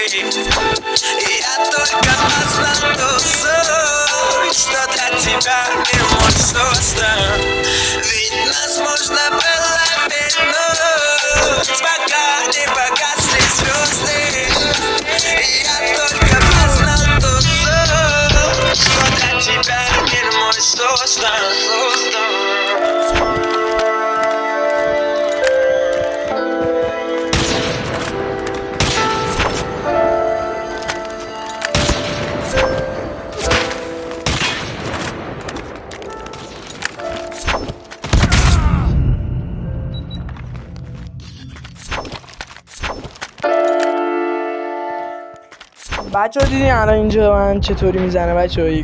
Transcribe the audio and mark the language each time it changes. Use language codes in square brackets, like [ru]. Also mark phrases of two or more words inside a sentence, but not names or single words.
[ru] Я только познал ту суть, что для тебя мир мой создан. Ведь нас можно было вернуть, пока не погасли звезды. Я только познал ту суть, что для тебя мир мой создан. [tg] بچه ها دیدین الان اینجا من چطوری میزنه بچه ها؟